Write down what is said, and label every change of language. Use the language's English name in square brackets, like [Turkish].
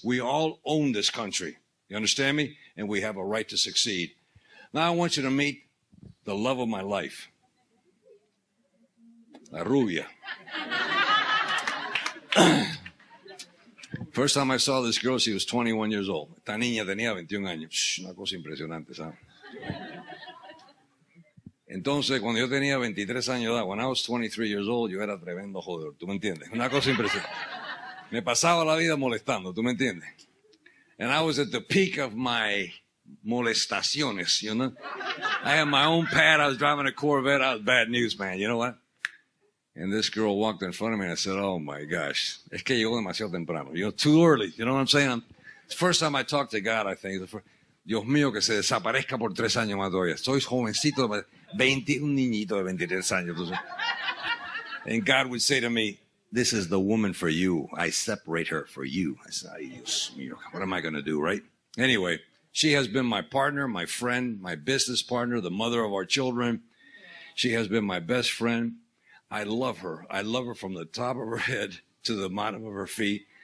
[English] We all own this country. You understand me? And we have a right to succeed. Now I want you to meet the love of my life. [Spanish] La rubia. [English] First time I saw this girl, she was 21 years old. [Spanish] Esta niña tenía 21 años. Una cosa impresionante, ¿sabes? Entonces, cuando yo tenía 23 años de edad, [English] when I was 23 years old, [Spanish] yo era tremendo jodedor. ¿Tú me entiendes? Una cosa impresionante. Me pasaba la vida molestando, ¿tú me entiendes? [English] And I was at the peak of my molestaciones, you know? I had my own pad. I was driving a Corvette. I was bad news, man. You know what? And this girl walked in front of me and I said, oh my gosh, [Spanish] es que llegó demasiado temprano. [English] You know, too early. You know what I'm saying? It's the first time I talked to God, I think. [Spanish] Dios mío, que se desaparezca por 3 años más todavía. Soy jovencito, un niñito de 23 años. [English] And God would say to me, this is the woman for you. I separate her for you. I said, [Spanish] ay, Dios mío, [English] what am I going to do, right? Anyway, she has been my partner, my friend, my business partner, the mother of our children. She has been my best friend. I love her. I love her from the top of her head to the bottom of her feet.